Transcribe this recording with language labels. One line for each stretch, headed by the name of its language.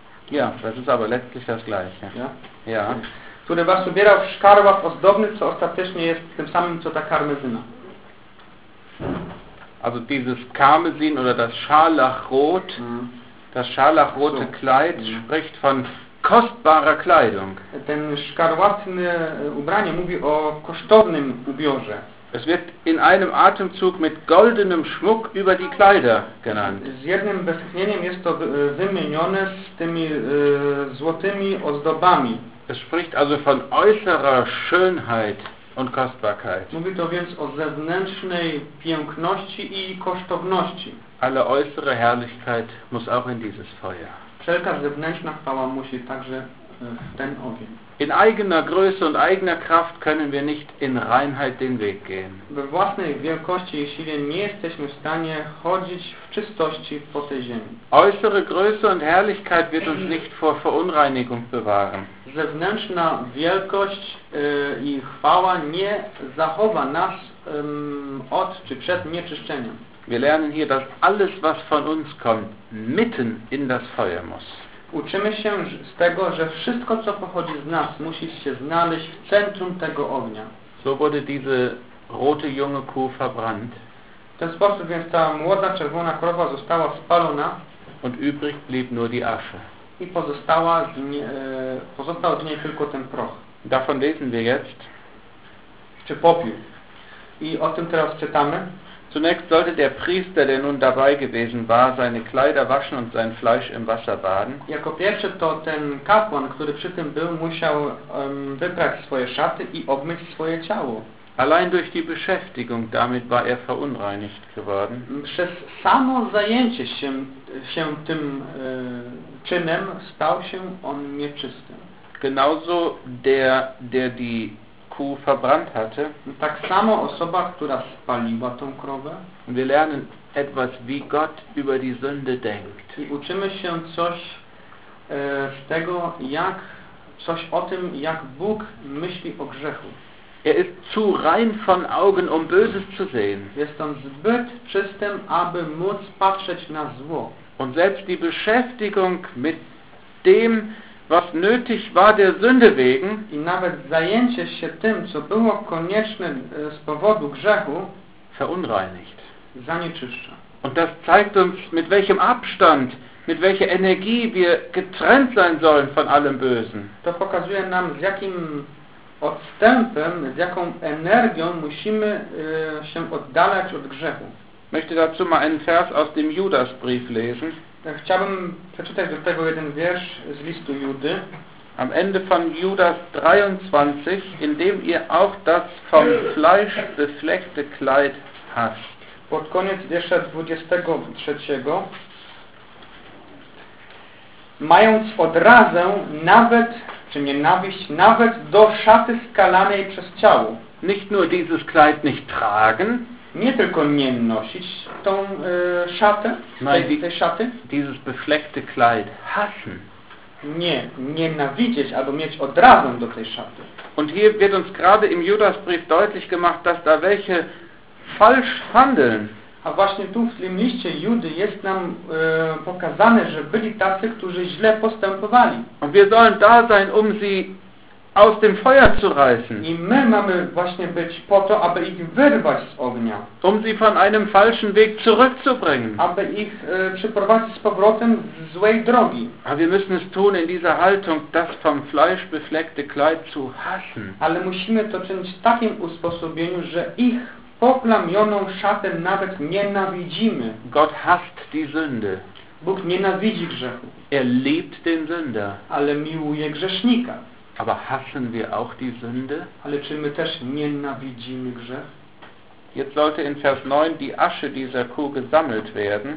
German: Ja, das ist aber letztlich das Gleiche. Ja? Ja.
Polish: Który was ubierał w szkarłach ozdobnych, co ostatecznie jest tym samym, co ta karmezyna.
German: Also dieses Karmesin oder das Scharlachrot, das scharlachrote Kleid spricht von kostbarer Kleidung.
Polish: Ten szkarłatny ubranie mówi o kosztownym ubiorze.
German: Es wird in einem Atemzug mit goldenem Schmuck über die Kleider genannt.
Polish: Z jednym westchnieniem jest to wymienione z tymi złotymi ozdobami.
German: Es spricht also von äußerer Schönheit und Kostbarkeit.
Polish: Mówi to więc o zewnętrznej piękności i kosztowności.
German: Alle äußere Herrlichkeit muss auch in dieses Feuer.
Polish: Wszelka zewnętrzna chwała musi także w ten ogień.
German: In eigener Größe und eigener Kraft können wir nicht in Reinheit den Weg gehen.
Polish: We własnej wielkości i siłie nie jesteśmy w stanie chodzić w czystości po tej ziemi.
German: Äußere Größe und Herrlichkeit wird uns nicht vor Verunreinigung bewahren.
Polish: Zewnętrzna wielkość i chwała nie zachowa nas od czy przed nieczyszczeniem.
German: Wir lernen hier, dass alles, was von uns kommt, mitten in das Feuer muss.
Polish: Uczymy się z tego, że wszystko, co pochodzi z nas, musi się znaleźć w centrum tego ognia.
German: So wurde diese rote junge Kuh verbrannt.
Polish: W ten sposób więc ta młoda czerwona krowa została spalona.
German: Und übrig blieb nur die Asche.
Polish: I pozostała z nie, pozostał z niej tylko ten proch.
German: Davon lesen wir jetzt.
Polish: Czy popiół. I o tym teraz czytamy.
German: Zunächst sollte der Priester, der nun dabei gewesen war, seine Kleider waschen und sein Fleisch im Wasser baden.
Polish: Jako pierwszy to ten kapłan, który przy tym był, musiał wyprać swoje szaty i obmyć swoje ciało.
German: Allein durch die Beschäftigung damit war er verunreinigt geworden.
Polish: Przez samo zajęcie się, tym czynem stał się on nieczystym.
German: Genauso der, der die verbrannt hatte.
Polish: Tak samo osoba, która spaliła tą krowę.
German: Wir lernen etwas, wie Gott über die Sünde denkt.
Polish: I uczymy się coś z tego, jak coś o tym, jak Bóg myśli o grzechu.
German: Er ist zu rein von Augen, um Böses zu sehen.
Polish: Jest on zbyt czystym, aby móc patrzeć na zło.
German: Und selbst die Beschäftigung mit dem, was nötig war der Sünde wegen,
Polish: i nawet zajęcie się tym, co było konieczne z powodu grzechu,
German: verunreinigt.
Polish: Zanieczyszcza.
German: Und das zeigt uns, mit welchem Abstand, mit welcher Energie wir getrennt sein sollen von allem Bösen.
Polish: To pokazuje nam, z jakim odstępem, z jaką energią musimy się oddalać od grzechu.
German: Möchte dazu mal einen Vers aus dem Judasbrief lesen.
Polish: Chciałbym przeczytać do tego jeden wiersz z listu Judy.
German: Am Ende von Judas 23, indem ihr auch das vom Fleisch befleckte Kleid hascht.
Polish: Pod koniec wiersza 23. Mając odrazę nawet, czy nienawiść, nawet do szaty skalanej przez ciało.
German: Nicht nur dieses Kleid nicht tragen.
Polish: Nie tylko nie nosić tą szatę, tej szaty.
German: Dieses befleckte Kleid hassen.
Polish: Nie, nienawidzieć, albo mieć odrazę do tej szaty.
German: Und hier wird uns gerade im Judasbrief deutlich gemacht, dass da welche falsch handeln.
Polish: A właśnie tu w tym liście Judy jest nam pokazane, że byli tacy, którzy źle postępowali.
German: Und wir sollen da sein, um sie aus dem Feuer zu reißen.
Polish: I my mamy właśnie być po to, aby ich wyrwać z ognia.
German: Um sie von einem falschen Weg zurückzubringen.
Polish: Aby ich przyprowadzić z powrotem z złej drogi.
German: A wir müssen es tun in dieser Haltung, das vom Fleisch befleckte Kleid zu hassen.
Polish: Ale musimy to czynić w takim usposobieniu, że ich poplamioną szatę nawet nienawidzimy.
German: Gott hasst die Sünde.
Polish: Bóg nienawidzi grzechu.
German: Er liebt den Sünder.
Polish: Ale miłuje grzesznika.
German: Aber hassen wir auch die Sünde?
Polish: Ale czy my też nienawidzimy grzech?
German: Jetzt sollte in Vers 9 die Asche dieser Kuh gesammelt werden.